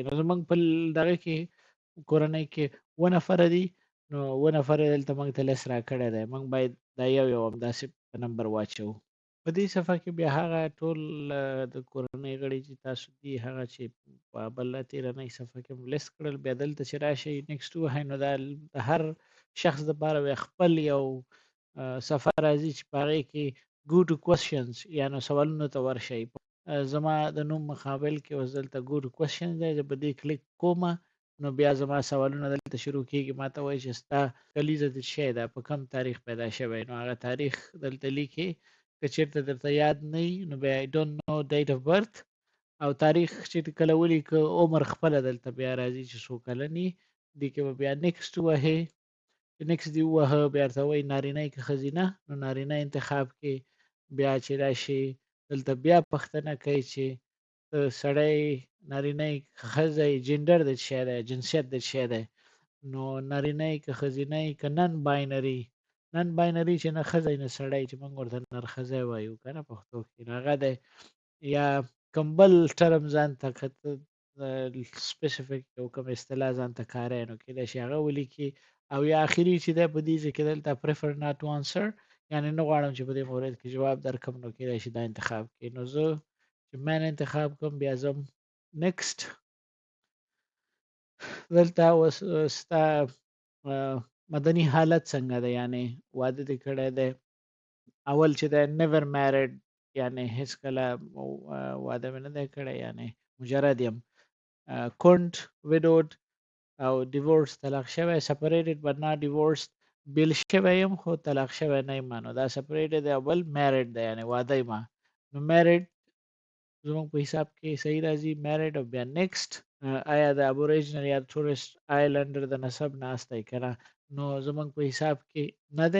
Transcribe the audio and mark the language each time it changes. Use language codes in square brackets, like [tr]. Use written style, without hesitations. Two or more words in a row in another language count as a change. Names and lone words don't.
[ps] نو زموږ په دغه کې کورنۍ کې 2 نفره دي، نو 2 نفره یې دلته موږ ته لیست راکړی دی، موږ باید دا یو یو همداسې په نمبر واچوو. په دې صفحه کې بیا هغه ټول د کورنۍ غړي چې تاسو دي، هغه چې په بله تېرنۍ صفحه کې مو لیست کړل، بیا دلته چې راشئ نیکسټ ووهئ، نو دا د هر شخص دپاره بیا خپل یو صفحه راځي چې په هغې کې [en] go to questions [ps] یا نو سوالونو ته ورشئ. زما د نوم مقابل کې اوس دلته [en] go to questions [ps] دی، زه په دې کلیک کومه، نو بیا زما سوالونه دلته شروع کیږي، ما ته وایي چې ستا کلیزه د شی ده په کم تاریخ پیدا شوی، نو هغه تاریخ دلته لیکي. که چېرته درته یاد نه وي نو بیا [en] I don't know date of birth [ps] او تاریخ چې کله ولیکه عمر خپله دلته بیا راځي چې څو کلن یي. دې کې به بیا نیکسټ ووهې، نیکسټ دې ووهه بیا درته وایي نارینه یې که ښځینه، نو نارینه انتخاب کې بیا چې راشي دلته بیا پوښتنه کوي چې سړی نارینه یې که ښځه یې جنډر د څه شی دی، جنسیت د څه شی دی. نو نارینه یې که ښځینه یې که [en] non binary, non binary [ps] چې نه ښځه یې نه سړی چې موږ ورته نرښځی وایو که نه پښتو کې، نو هغه دی. یا کوم بل ټرم ځان ته که ته سپیسیفیک یو کوم اصطلاح ځان ته کاروې نو کیدای شي هغه ولیکي. او یا آخري چې دی په دې ځای کې دلته [en] prefer not to answer، [ps] یعنې نه غواړم چې په دې مورد کې جواب درکړم، نو کیدای شي دا انتخاب کړي. نو زه چې من انتخاب کوم بیا ځم نیکسټ. دلته اوس ستا مدني حالت څنګه دی، یعنې واده دې کړی دی. اول چې دی [en] never married، [ps] یعنې هیڅکله واده مې نه دی کړی، یعنې مجرد یم. کونډ widowed او divorced طلاق شوی، [en] separated but not divorced [ps] بیل شوی یم خو طلاق شوی نه یم. نو دا separated دی او بل married دی یعنې واده یم. نو married زموږ په حساب کې صحیح راځي married. او بیا next آیا د ابوریجنل یا [en] Torres Islander [ps] د نسب ناست دی که نه، نو زموږ په حساب کې نه دی.